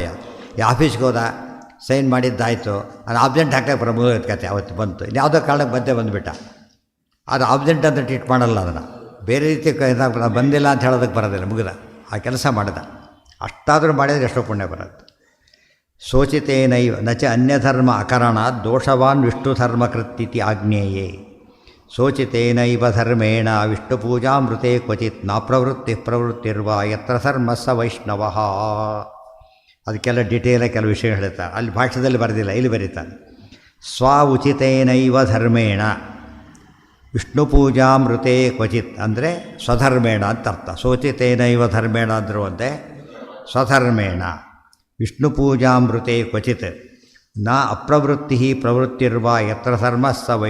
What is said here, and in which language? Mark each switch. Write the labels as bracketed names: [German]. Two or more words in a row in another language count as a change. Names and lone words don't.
[Kannada] ಈ ಆಫೀಸ್ಗೆ ಹೋದ, ಸೈನ್ ಮಾಡಿದ್ದಾಯಿತು, ಅದು ಆಬ್ಸೆಂಟ್ ಹಾಕಕ್ಕೆ ಪ್ರಮೋದ ಕತೆ ಅವತ್ತು ಬಂತು, ಯಾವುದೋ ಕಾರಣಕ್ಕೆ ಬಂದುಬಿಟ್ಟ. ಅದು ಆಬ್ಸೆಂಟ್ ಅಂತ ಟ್ರೀಟ್ ಮಾಡಲ್ಲ, ಅದನ್ನು ಬೇರೆ ರೀತಿ ಬಂದಿಲ್ಲ ಅಂತ ಹೇಳೋದಕ್ಕೆ ಬರೋದಿಲ್ಲ, ಮುಗಿದ ಆ ಕೆಲಸ ಮಾಡಿದ. ಅಷ್ಟಾದರೂ ಮಾಡಿದರೆ ಎಷ್ಟೋ ಪುಣ್ಯ ಬರುತ್ತೆ. [Sanskrit] ಶೋಚಿತೇನೈವ ನಚ ಅನ್ಯಧರ್ಮ ಅಕರಣಾತ್ ದೋಷವಾನ್ ವಿಷ್ಣು ಧರ್ಮಕೃತ್ಯಿತಿ ಆಗ್ನೇಯೇ. ಶೋಚಿತೇನೈವ ಧರ್ಮೇಣ ವಿಷ್ಣು ಪೂಜಾಮೃತೆ ಕ್ವಚಿತ್ ನ ಪ್ರವೃತ್ತಿರ್ವ ಯತ್ರ ಧರ್ಮಸ್ಸ ವೈಷ್ಣವಃ. [Kannada] ಅದಕ್ಕೆಲ್ಲ ಡೀಟೇಲಾಗಿ ಕೆಲವು ವಿಷಯ ಹೇಳ್ತಾರೆ, ಅಲ್ಲಿ ಭಾಷ್ಯದಲ್ಲಿ ಬರೆದಿಲ್ಲ, ಇಲ್ಲಿ ಬರೀತಾರೆ. [Sanskrit] ಸ್ವ ಉಚಿತೇನೈವ ಧರ್ಮೇಣ ವಿಷ್ಣು ಪೂಜಾಮೃತೆ ಕ್ವಚಿತ್ [Kannada] ಅಂದರೆ ಸ್ವಧರ್ಮೇಣ ಅಂತ ಅರ್ಥ. [Sanskrit] ಶೋಚಿತೇನೈವ ಧರ್ಮೇಣ [Kannada] ಅಂದರೂ ಒಂದೇ, [Sanskrit] ಸ್ವಧರ್ಮೇಣ ವಿಷ್ಣು ಪೂಜಾಮೃತೆ ಕ್ವಚಿತ್ ನ ಅಪ್ರವೃತ್ತಿ ಪ್ರವೃತ್ತಿರ್ವ ಯತ್ರ ಧರ್ಮಸ್ಸ ವೈ.